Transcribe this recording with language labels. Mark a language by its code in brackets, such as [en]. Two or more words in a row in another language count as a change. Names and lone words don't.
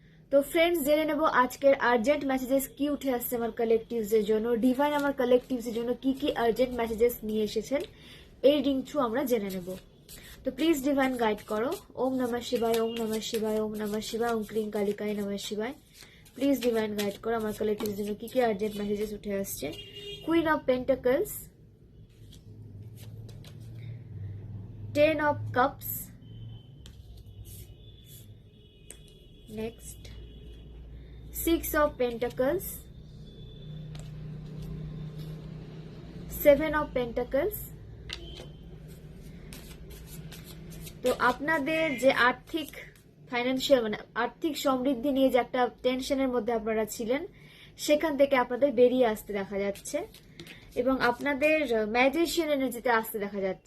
[bn] তো ফ্রেন্ডস, জেনে নেব আজকের [en] urgent messages [bn] কি উঠে আসছে আমার কালেকটিভস এর জন্য। ডিভাইন আমার কালেকটিভস এর জন্য কি কি [en] urgent messages [bn] নিয়ে এসেছেন এই [en] ring through [bn] আমরা জেনে নেব। তো [en] please divine guide [bn] করো। [sa] ওম নমঃ শিবায়, ওম নমঃ শিবায়, ওম নমঃ শিবায়, ওম ক্রিং কালিকায় নমঃ শিবায়। [en] please divine guide [bn] করো আমার কালেকটিভস এর জন্য কি কি [en] urgent messages [bn] উঠে আসছে। [en] কুইন অফ পেন্টাকলস, 10 of cups, next 6 of pentacles, 7 of pentacles। [bn] তো আপনাদের যে আর্থিক ফাইন্যান্সিয়াল মানে আর্থিক সমৃদ্ধি নিয়ে যে একটা টেনশনের মধ্যে আপনারা ছিলেন, সেখান থেকে আপনাদের বেরিয়ে আসতে দেখা যাচ্ছে এবং আপনাদের ম্যাজিশিয়ান এনার্জিতে আসতে দেখা যাচ্ছে।